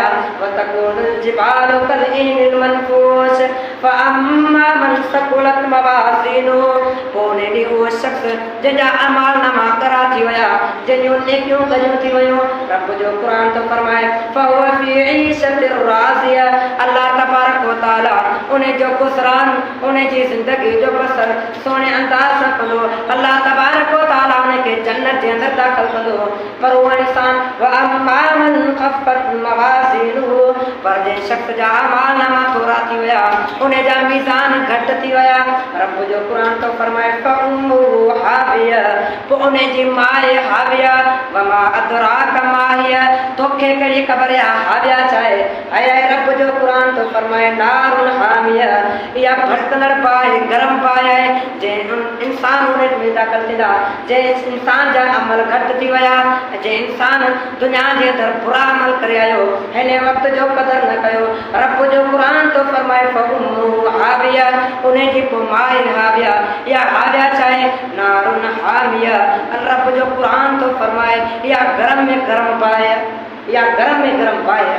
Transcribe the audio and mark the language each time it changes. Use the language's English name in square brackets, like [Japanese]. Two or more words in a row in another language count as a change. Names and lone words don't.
[Arabic] وتكون الجبال كالعهن المنفوش فأما من ثقلت موازينه [Sindhi] पोइ उन ॾींहुं उहो शख़्स जंहिंजा अमाल नामा करा थी विया जंहिंजूं नेकियूं कयूं थी वियूं रब जो क़ुरान तो फरमाए [Arabic] فهو في عيشة راضية الله تبارك وتعالى [Sindhi] उन जो गुज़रान उन जी ज़िंदगी जो बसर सोने अंदाज़ सां कंदो। [Arabic] الله تبارك وتعالى [Sindhi] उनखे जन्नत जे अंदरि दाख़िल कंदो। पर उहो इंसान [Arabic] وأما من خفت موازينه [Sindhi] पर जंहिं शख़्स जा अमाल नामा थोरा थी विया उन जा मीज़ान घटि थी विया रब जो क़ुरान तो फरमाए [Arabic] فأمه هاوية [Sindhi] पोइ उन जी माए हाविया [Arabic] وما أدراك ما هيه [Sindhi] तोखे कहिड़ी ख़बर आहे हाविया छा आहे। ऐं रब जो क़ुरान तो फरमाए [Arabic] نار حامية [Sindhi] इहा भड़कंदड़ बाहि गरम बाहि आहे जंहिं इंसान उन में दाख़िल थींदा जंहिं इंसान जा अमल घटि थी विया जंहिं इंसान दुनिया जे अंदरि बुरा अमल करे आयो हिन वक़्त जो क़दुरु न कयो रब जो क़ुरान तो फरमाए [Arabic] فأمه هاوية [Sindhi] उन जी पोइ माए हाविया इहा हाविया छा आहे [Arabic] نار حامية [Sindhi] रब जो क़ुरान तो फरमाए इहा गरम में गरम बाहि इहा गरम में गरम बाहि आहे।